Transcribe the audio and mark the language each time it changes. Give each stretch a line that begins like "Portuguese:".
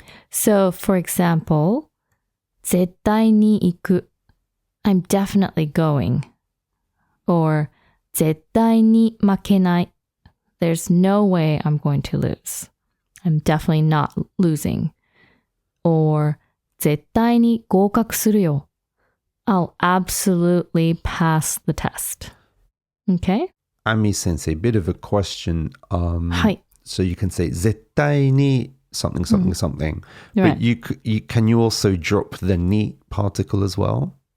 English: So, for example,
Japanese: 絶対に行く.
English: I'm definitely going. Or
Japanese: 絶対に負けない.
English: There's no way I'm going to lose. I'm definitely not losing. Or
Japanese: 絶対に合格するよ.
English: I'll absolutely pass the test. Okay? Ami Sensei, bit of a question.
Japanese: はい。
English: So you can say 絶対に something. Right. But you can you also drop the ni particle as well?